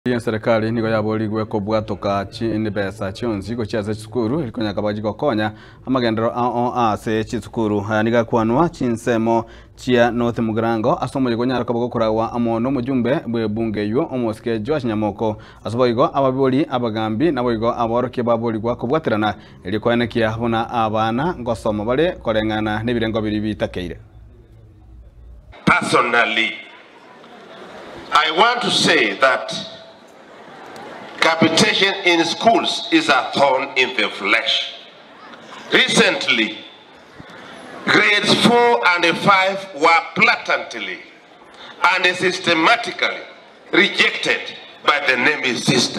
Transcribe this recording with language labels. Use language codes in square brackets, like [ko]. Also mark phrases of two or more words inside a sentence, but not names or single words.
[guz] Serikali niko yaboligwe kobwatoka ni pesa chionzi gochiaza chukuru ilikonya kabaji gokonya amagendero ase chukuru niga kwanwa chinsemo chia North Mugirango asomo yigonyara kaboko kurawa amono mujumbe bwe bunge yo omoske Josh Nyamoko asoboyigo ababoli abagambi naboyigo aboroke baboligwa kobwaterana ilikwanekia bona abana ngosoma bale korengana nebirengo biri bitakeire. [en] Personally, I want to say that capitation in schools is a thorn in the flesh. Recently, grades 4 and 5 were blatantly and systematically rejected by the NEMI system.